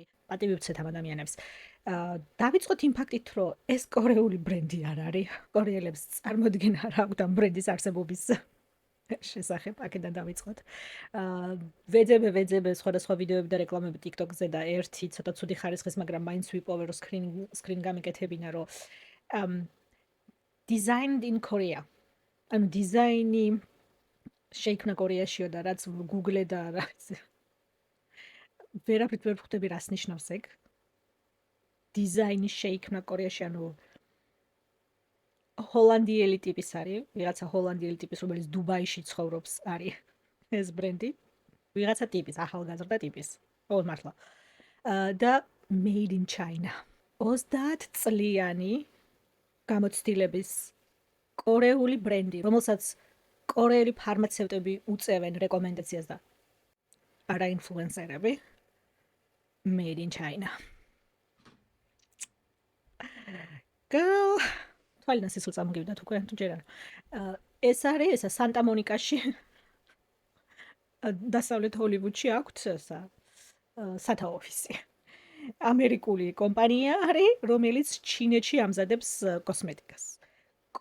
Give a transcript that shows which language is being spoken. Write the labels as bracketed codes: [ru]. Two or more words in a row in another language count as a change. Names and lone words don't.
[ka] პატივი ვცეთ ამ ადამიანებს. დავიწყოთ იმ ფაქტით, რომ ეს კორეული ბრენდი არ არის. კორეელებს წარმოდგენა არ აქვთ ამ ბრენდის არსებობის შესახებ, აქედან დავიწყოთ. ვეძებე სხვადასხვა ვიდეოები და რეკლამები TikTok-ზე და ერთი ცოტა ცუდი ხარისხის, მაგრამ მაინც ვიპოვე, რომ screen გამიკეთებინა, რომ [en] designed in Korea. [ka] ანუ დიზაინი შეიქმნა კორეაშიო და რაც Google-ე და რაც ვერაფრით ვერ ვხვდები რას ნიშნავს ეგ. დიზაინი შეიქმნა კორეაში, ანუ ჰოლანდიელი ტიპის არის, ვიღაცა ჰოლანდიელი ტიპის, რომელიც დუბაიში ცხოვრობს, არის ეს ბრენდი. ვიღაცა ტიპის, ახალგაზრდა ტიპის. ოღონდ მართლა. და [en] made in China. [ka] 30 წლიანი გამოცდილების კორეული ბრენდი, რომელსაც კორეელი ფარმაცევტები უწევენ რეკომენდაციას და არა ინფლუენსერები. [en] Made in China. Girl, [ka] თვალინას ისულ წამოგივდათ უკვე თუ ჯერ არა. ეს არის ესა სანტა მონიკაში. დასავლეთ ჰოლივუდში აქვთ ესა სათა ოფისი. ამერიკული კომპანია არის, რომელიც ჩინეთში ამზადებს კოსმეტიკას.